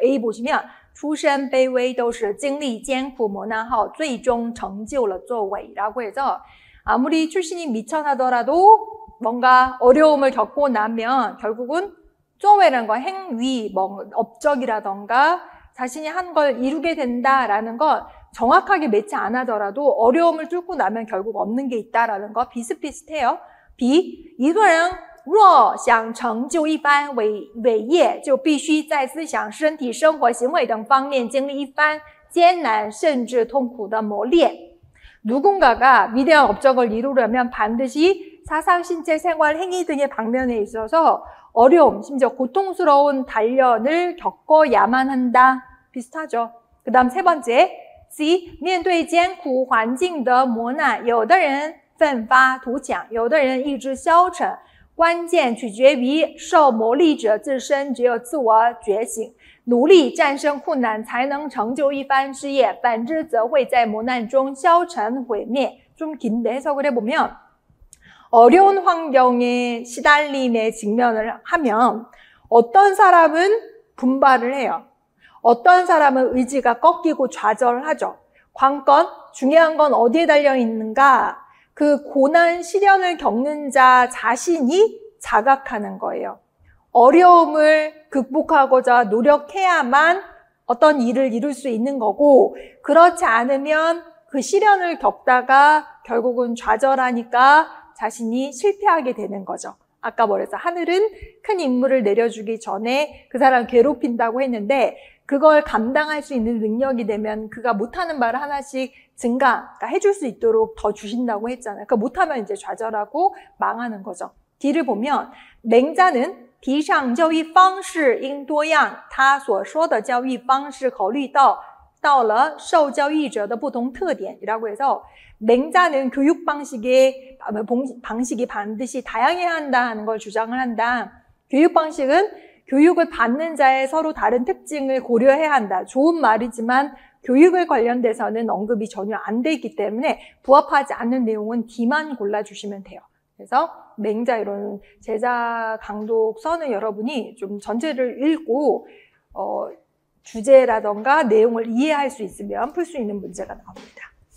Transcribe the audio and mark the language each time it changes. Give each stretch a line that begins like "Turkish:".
Korean: A 보시면
Chinese: 出身卑微都是经历艰苦磨难后最终成就了作为
Korean: 라고 해서 아무리 출신이 미천하더라도 뭔가 어려움을 겪고 나면 결국은 쪼웨라는 거 행위, 뭐 업적이라던가 자신이 한 걸 이루게 된다라는 건 정확하게 매치 안 하더라도 어려움을 뚫고 나면 결국 얻는 게 있다라는 거 비슷비슷해요.
Chinese: B, 一个人若想成就一番伟业，就必须在思想、身体、生活、行为等方面经历一番艰难甚至痛苦的磨练.
Korean: 누군가가 위대한 업적을 이루려면 반드시 사상, 신체, 생활, 행위 등의 방면에 있어서 어려움, 심지어 고통스러운 단련을 겪어야만 한다. 비슷하죠. 그 다음 세 번째,
Chinese: C, 面对艰苦环境的磨难，有的人奋发图强，有的人意志消沉。关键取决于受磨砺者自身，只有自我觉醒，努力战胜困难，才能成就一番事业。反之，则会在磨难中消沉毁灭。
Korean: 좀 긴데 해석을 해보면 어려운 환경에 시달림에 직면을 하면 어떤 사람은 분발을 해요. 어떤 사람은 의지가 꺾이고 좌절하죠. 관건, 중요한 건 어디에 달려 있는가? 그 고난, 시련을 겪는 자 자신이 자각하는 거예요. 어려움을 극복하고자 노력해야만 어떤 일을 이룰 수 있는 거고, 그렇지 않으면 그 시련을 겪다가 결국은 좌절하니까 자신이 실패하게 되는 거죠. 아까 뭐랬어? 하늘은 큰 임무를 내려주기 전에 그 사람 괴롭힌다고 했는데, 그걸 감당할 수 있는 능력이 되면 그가 못하는 말을 하나씩 그러니까 해줄 수 있도록 더 주신다고 했잖아요. 그러니까 못하면 이제 좌절하고 망하는 거죠. D를 보면 名家는
Chinese: 提倡教育方式应多样，他所说的教育方式考虑到了受教育者的不同特点
Korean: 이라고 해서 맹자는 교육 방식이 반드시 다양해야 한다는 걸 주장을 한다. 교육 방식은 교육을 받는 자의 서로 다른 특징을 고려해야 한다. 좋은 말이지만 교육을 관련돼서는 언급이 전혀 안 돼 있기 때문에 부합하지 않는 내용은 D만 골라주시면 돼요. 그래서 맹자 이런 제자 강독서는 여러분이 좀 전체를 읽고 주제라던가 내용을 이해할 수 있으면 풀 수 있는 문제가 나옵니다.